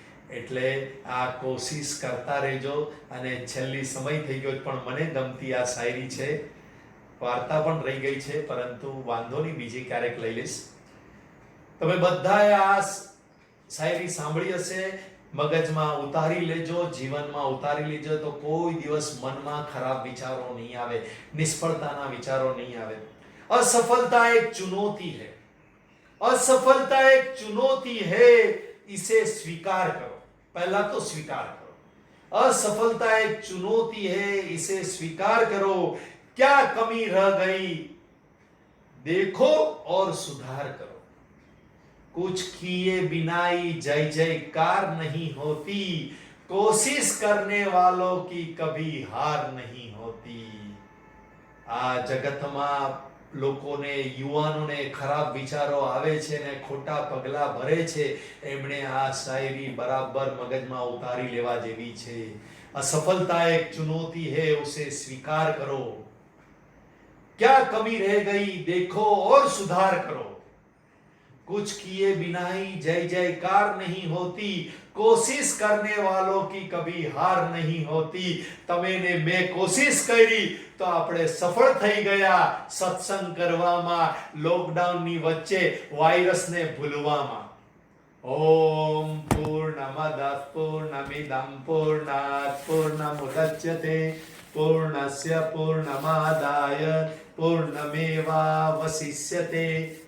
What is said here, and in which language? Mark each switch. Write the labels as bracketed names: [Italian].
[Gujarati] એટલે આ કોશિશ કરતા રહેજો. અને છેલ્લી સમય થઈ ગયો પણ મને ગમતી આ શાયરી છે, વાર્તા પણ રહી ગઈ છે પરંતુ વાંધો નહીં, બીજી ક્યારેક લઈ લઈશ. તમે બધાએ આ શાયરી સાંભળી હશે, મગજમાં ઉતારી લેજો, જીવનમાં ઉતારી લેજો તો કોઈ દિવસ મનમાં ખરાબ વિચારો નહીં આવે, નિષ્ફળતાના વિચારો નહીં આવે. [Hindi] असफलता एक चुनौती है, असफलता एक चुनौती है, इसे स्वीकार करो. पहला तो स्वीकार करो. असफलता एक चुनौती है, इसे स्वीकार करो. क्या कमी रह गई देखो और सुधार करो. कुछ किए बिनाई जय जयकार नहीं होती, कोशिश करने वालों की कभी हार नहीं होती. [Gujarati] આ જગતમાં લોકોને, યુવાનોને ખરાબ વિચારો આવે છે ને ખોટા પગલા ભરે છે, એમણે આ શાયરી બરાબર મગજમાં ઉતારી લેવા જેવી છે. [Hindi] असफलता एक चुनौती है, उसे स्वीकार करो. क्या कमी रह गई देखो और सुधार करो. कुछ किए बिना ही जय जयकार नहीं होती, कोशिश करने वालों की कभी हार नहीं होती. [Gujarati] તમે ને મેં કોશિશ કરી તો આપણે સફળ થઈ ગયા સત્સંગ કરવામાં, લોકડાઉનની વચ્ચે વાયરસને ભૂલવામાં. [Sanskrit] ઓમ પૂર્ણમદઃ પૂર્ણમિદં પૂર્ણાત પૂર્ણમુદચ્યતે પૂર્ણસ્ય પૂર્ણમાદાય પૂર્ણમેવાવશિષ્યતે.